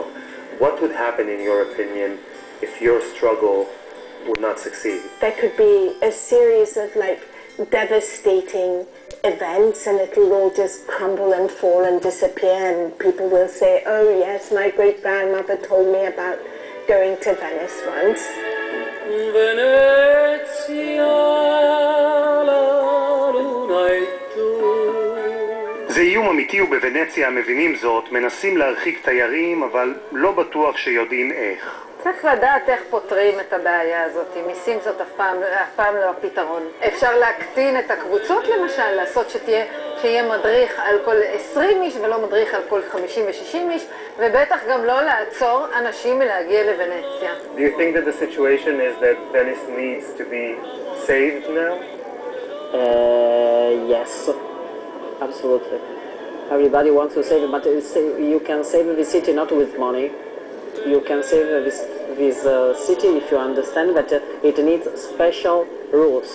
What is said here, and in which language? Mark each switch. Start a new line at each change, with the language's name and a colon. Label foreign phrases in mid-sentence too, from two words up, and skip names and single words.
English: What would happen, in your opinion, if your struggle would not succeed? There could be a series of devastating events and it'll all just crumble and fall and disappear and people will say, oh yes, my great-grandmother told me about going to Venice once.
Italian: Venezia, la luna e tu.
Hebrew: זה איום אמיתי ובוונציה מבינים זאת, מנסים להרחיק תיירים אבל לא בטוח שיודעים איך. צריך לדעת איך פותרים את הבעיה הזאת, מיסים זאת אף פעם לא הפתרון. אפשר להקטין את הקבוצות למשל, לעשות שיהיה מדריך על כל 20 איש ולא מדריך על כל 50 ו-60 איש, ובטח גם לא לעצור אנשים מלהגיע לוונציה.
English: Do you think that the situation is that Venice needs to be saved now? Yes, absolutely. Everybody wants to save it, but you can save the city not with money. You can save this city if you understand that it needs special rules.